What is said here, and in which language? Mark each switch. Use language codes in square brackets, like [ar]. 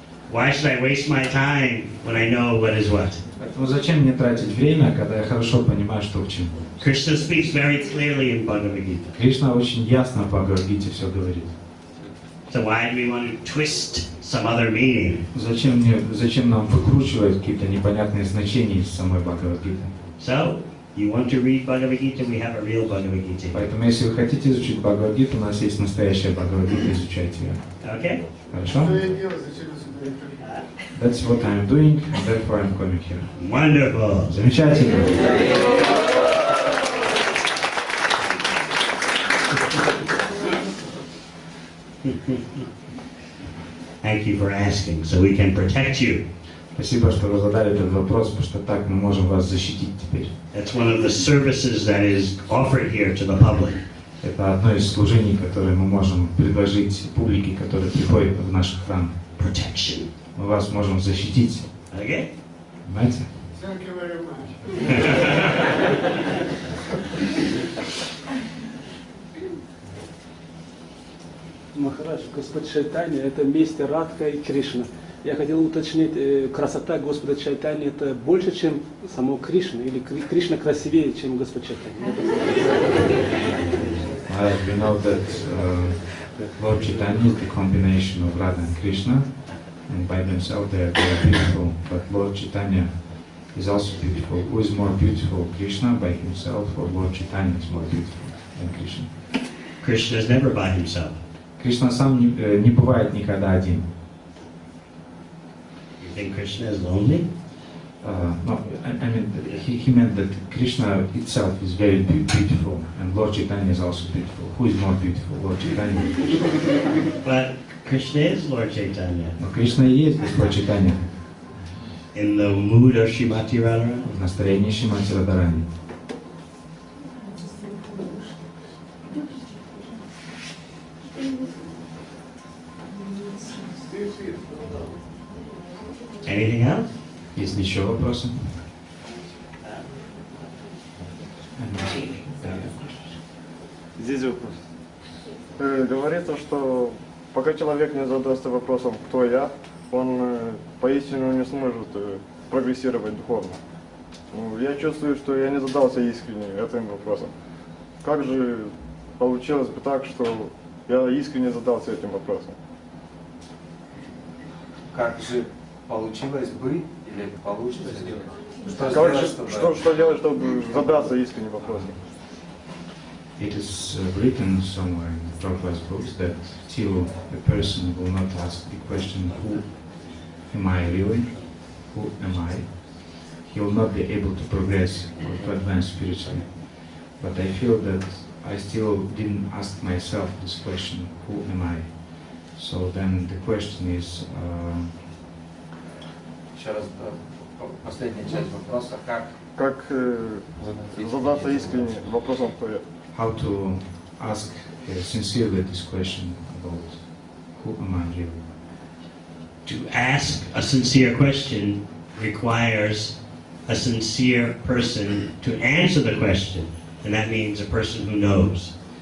[en] Why should I waste my time when I know what is what? [ru] Поэтому зачем мне тратить время, когда я хорошо понимаю, что к чему? [en] Krishna speaks very clearly in Bhagavad Gita. [ru] Кришна очень ясно в Бхагавад-гите все говорит. [en] So why do we want to twist some other meaning? [ru] Зачем нам выкручивать какие-то непонятные значения из самой Бхагавад-гиты? [en] So, you want to read Bhagavad Gita, we have a real Bhagavad Gita. [ru] Поэтому, если вы хотите изучить Бхагавад-гиту, у нас есть настоящая Бхагавад-гита, изучайте ее. [en] Okay? [ru] Хорошо? Что я делаю, зачем я сюда иду? [en] That's what I'm doing, and therefore I'm coming here. Wonderful. [ru] Замечательно. [en] Thank you for asking, so we can protect you. [ru] Спасибо, что вы задали этот вопрос, потому что так мы можем вас защитить теперь. [en] That's one of the services that is offered here to the public. [ru] Это одно из служений, которые мы можем предложить публике, которая приходит в наш храм. [en] Protection. [ru] Мы вас можем защитить. [en] Okay? [ru] Понимаете? [en] Thank you very much. [ru] Махарадж, Господь Чайтанья, это вместе Радха и Кришна. Я хотел уточнить, красота Господа Чайтаньи это больше, чем само Кришна, или Кришна красивее, чем Господь Чайтанья? [en] We know that Lord Chaitanya is the combination of Radha and Krishna, and by themselves they are beautiful. But Lord Chaitanya is also beautiful. Who is more beautiful, Krishna by himself, or Lord Chaitanya is more beautiful than Krishna? Krishna is never by himself. [ru] Кришна сам не бывает никогда один. [en] You think Krishna is lonely? No, I mean, he meant that Krishna itself is very beautiful, and Lord Chaitanya is also beautiful. Who is more beautiful, Lord Chaitanya? But Krishna is Lord Chaitanya. [ru] Но Кришна и есть Господь Чайтанья. [en] In the mood of Srimati Radharani. [ru] В настроении Шримати Радхарани. [en] Anything else? [ru] Есть ли еще вопросы? Здесь вопрос. Говорится, что пока человек не задастся вопросом «кто я?», он поистину не сможет прогрессировать духовно. Я чувствую, что я не задался искренне этим вопросом. Как же получилось бы так, что я искренне задался этим вопросом? Как же получилось бы или получится? Что делать, чтобы задаться искренним вопросом? [en] It is written somewhere in the Prabhupada's books that till a person will not ask the question, who am I really? Who am I? He will not be able to progress or to advance spiritually. But I feel that I still didn't ask myself this question, who am I? So then the question is, [ru] Еще раз, последняя часть вопроса, Как задаться искренне вопросом «кто я?». [en] how to ask sincerely this question about who am I really? To ask a sincere question requires a sincere person to answer the question, and that means a person who knows.